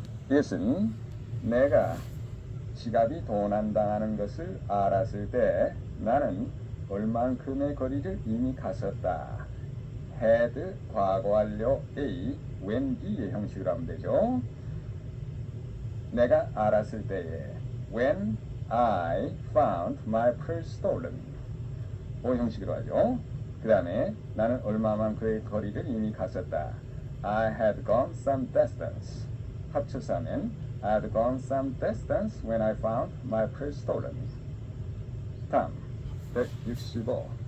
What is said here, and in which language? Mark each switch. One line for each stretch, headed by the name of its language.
Korean: 이것은 내가 지갑이 도난당하는 것을 알았을 때 나는 얼만큼의 거리를 이미 갔었다. had 과거 완료 A, when B의 형식으로 하면 되죠. 내가 알았을 때에
English: when I found my purse stolen O 형식으로 하죠.
Korean: 그 다음에 나는 얼마만큼의 거리를 이미 갔었다.
English: I had gone some distance.
Korean: 합쳐서 하면
English: I had gone some distance when I found my purse stolen.
Korean: 다음 165.